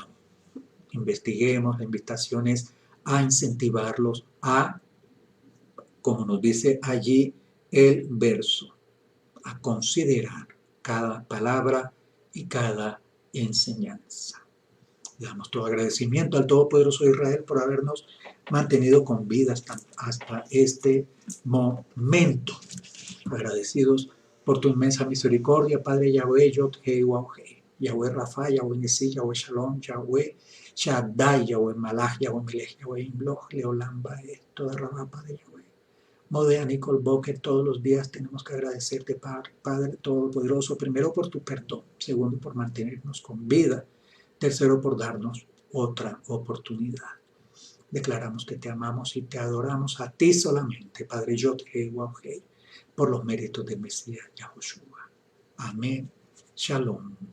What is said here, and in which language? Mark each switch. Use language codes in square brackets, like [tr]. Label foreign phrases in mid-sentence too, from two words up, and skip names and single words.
[es] Investiguemos, la invitación es a incentivarlos a, como nos dice allí el verso, a considerar cada palabra y cada enseñanza. Le damos todo agradecimiento al Todopoderoso Israel por habernos mantenido con vida hasta este momento. Agradecidos por tu inmensa misericordia, Padre Yahweh, Yod-Heh, Waw-Heh, Yahweh Rafa, Yahweh Nissi, Yahweh Shalom, Yahweh Shaddai, Yahweh Malach, Yahweh Melech, Yahweh Imloch, [he] לעולם ועד, תודה רבה, [es] Padre Yahweh. Modea Nicol Boker, todos los días tenemos que agradecerte, Padre Todopoderoso, primero por tu perdón, segundo por mantenernos con vida, tercero por darnos otra oportunidad. Declaramos que te amamos y te adoramos a ti solamente, Padre Yod-Heh, Waw-Heh, por los méritos del Mesías Yahushua. Amén. Shalom.